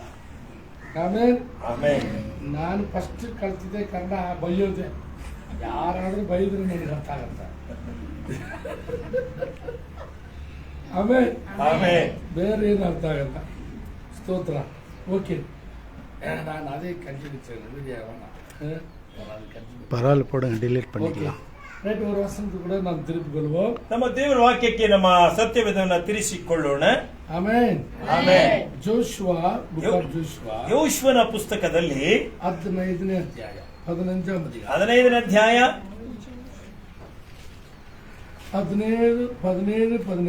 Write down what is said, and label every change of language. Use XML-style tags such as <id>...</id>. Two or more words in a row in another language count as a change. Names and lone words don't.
<kn>ಆಮೇಲೆ ನಾನು ಫಸ್ಟ್ ಕಲ್ತಿದ್ದೆ ಕನ್ನಡ ಬೈಯೋದೆ. ಯಾರಾದ್ರೂ ಬೈದ್ರು ನನಗೆ ಅರ್ಥ ಆಗತ್ತ. ಆಮೇಲೆ ಬೇರೆ ಏನು ಅರ್ಥ ಆಗಲ್ಲ. ಸ್ತೋತ್ರ. ಓಕೆ, ನಾನು</kn> <ta>அதே கண்டினியூ பரவாயில்ல போடுங்க, டிலீட் பண்ணிக்கலாம். ரைட், ஒரு வசனத்துக்கு கூட நாம் திருப்பி கொள்வோம்.</ta> <kn>ನಮ್ಮ ದೇವರ ವಾಕ್ಯಕ್ಕೆ ನಮ್ಮ ಸತ್ಯವೇದವನ್ನು ತಿರಿಸಿಕೊಳ್ಳೋಣ. ಆಮೆನ್. ಆಮೆನ್.</kn> <en>Joshua, book of Joshua,</en> <kn>ಯೋಶುವನ ಪುಸ್ತಕದಲ್ಲಿ 15ನೇ ಅಧ್ಯಾಯ 15ನೇ ಅಧ್ಯಾಯ 15ನೇ ಅಧ್ಯಾಯ 17, 18,</kn>